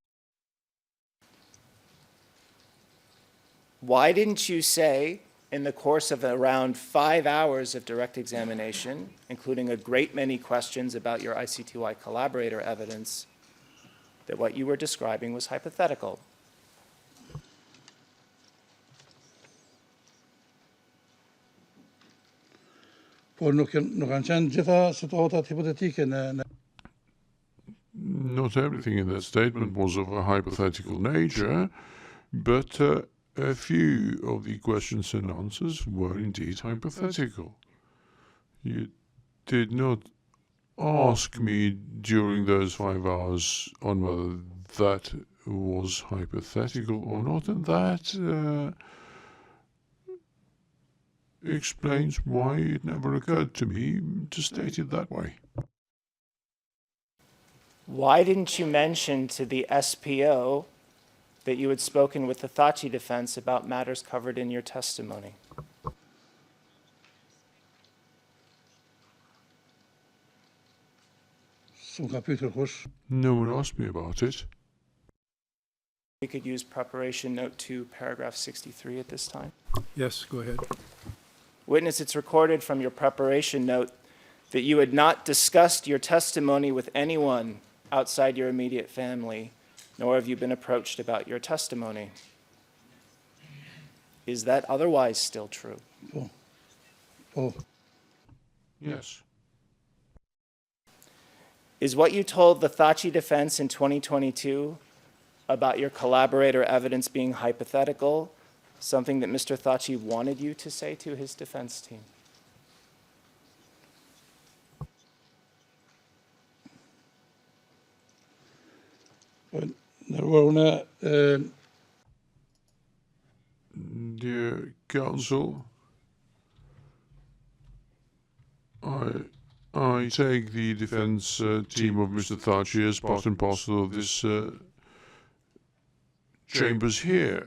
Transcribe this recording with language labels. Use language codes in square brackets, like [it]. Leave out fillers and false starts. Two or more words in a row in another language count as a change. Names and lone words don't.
[en] Why didn't you say, in the course of around 5 hours of direct examination, including a great many questions about your ICTY collaborator evidence, that what you were describing was hypothetical? [sq] por nuk kanë qenë gjitha situatat hipotetike në [en] Not everything in that statement was of a hypothetical nature, but a few of the questions and answers were indeed hypothetical. You did not ask me during those 5 hours on whether that was hypothetical or not, and that explains why it never occurred to me to state it that way. Why didn't you mention to the SPO that you had spoken with the Thaçi defense about matters covered in your testimony? [sq] s'm ka pyetur kush. [en] No one asked me about it. We could use preparation note 2, paragraph 63 at this time. Yes, go ahead. Witness, it's recorded from your preparation note that you had not discussed your testimony with anyone outside your immediate family, nor have you been approached about your testimony. Is that otherwise still true? [sq] Po, [en] Yes. Is what you told the Thaçi defense in 2022 about your collaborator evidence being hypothetical something that Mr. Thaçi wanted you to say to his defense team? [sq] ndërruar unë [en] Dear counsel, I take the defense team of Mr. Thaçi as part and parcel of this chambers here.